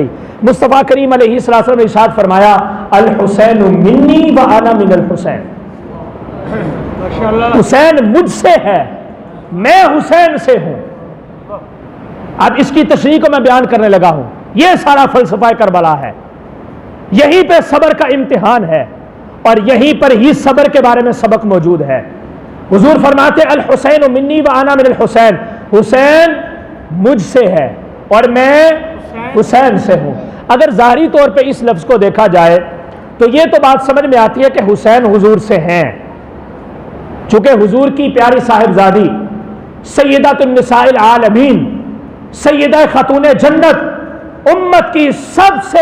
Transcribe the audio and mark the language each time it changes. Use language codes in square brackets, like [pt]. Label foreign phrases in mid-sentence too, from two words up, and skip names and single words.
[ur] مصطفیٰ کریم [ar] علیہ الصلوۃ والسلام [ur] نے ارشاد فرمایا [ar] الحسین منی وانا من الحسین، [ur] حسین مجھ سے ہے، میں حسین سے ہوں۔ اب اس کی تشریح کو میں بیان کرنے لگا ہوں، یہ سارا فلسفہ کربلا ہے، یہیں پہ صبر کا امتحان ہے اور یہیں پر ہی صبر کے بارے میں سبق موجود ہے۔ حضور فرماتے [ar] الحسین منی و انا من الحسین، [ur] حسین مجھ سے ہے اور میں حسین سے ہوں۔ اگر ظاہری طور پہ اس لفظ کو دیکھا جائے تو یہ تو بات سمجھ میں آتی ہے کہ حسین حضور سے ہیں، چونکہ حضور کی پیاری صاحبزادی [ar] سیدۃ النساء العالمین، [ur] سیدہ خاتون جنت، امت کی سب سے